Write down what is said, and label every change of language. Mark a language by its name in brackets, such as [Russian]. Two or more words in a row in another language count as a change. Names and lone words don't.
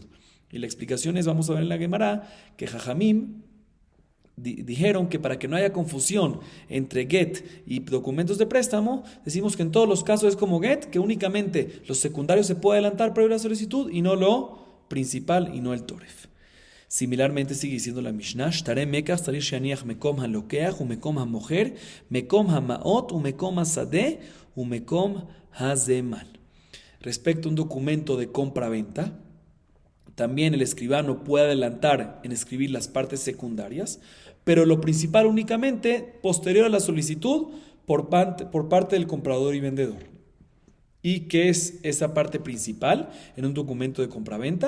[Spanish] Y la explicación es, vamos a ver en la Gemara, que Jajamim dijeron que para que no haya confusión entre get y documentos de préstamo, decimos que en todos los casos es como get, que únicamente los secundarios se puede adelantar previo a la solicitud y no lo principal y no el toref. Similarmente sigue diciendo la Mishnah, [Hebrew] שטרי מקח צריך שיניח מקום הלוקח ומקום המוכר, מקום המעות ומקום השדה ומקום הזמן. [Spanish] Respecto a un documento de compra-venta, también el escribano puede adelantar en escribir las partes secundarias, pero lo principal únicamente posterior a la solicitud por parte del comprador y vendedor. ¿Y qué es esa parte principal en un documento de compraventa?